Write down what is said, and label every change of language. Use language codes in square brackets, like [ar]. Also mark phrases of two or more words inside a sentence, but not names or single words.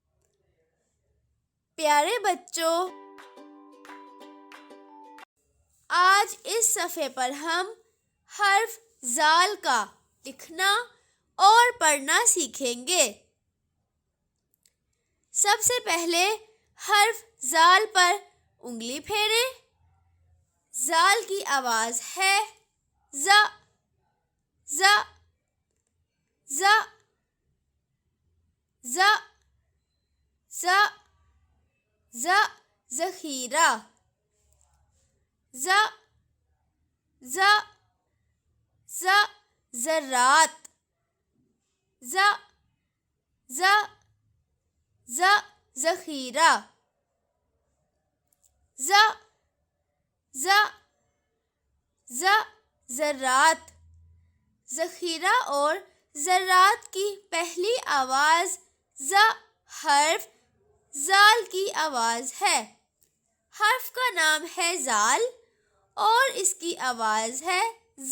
[ur] پیارے بچوں، آج اس صفحے پر ہم حرف ذال کا لکھنا اور پڑھنا سیکھیں گے۔ سب سے پہلے حرف ذال پر انگلی پھیریں۔ ذال کی آواز ہے ز ز ز ز ز ز ذخیرہ ز ز ز ذرات ز ز ز ذخیرہ ز ز ز ذرات۔ ذخیرہ اور ذرات کی پہلی آواز ز حرف ذال کی آواز ہے۔ حرف کا نام ہے ذال اور اس کی آواز ہے ز۔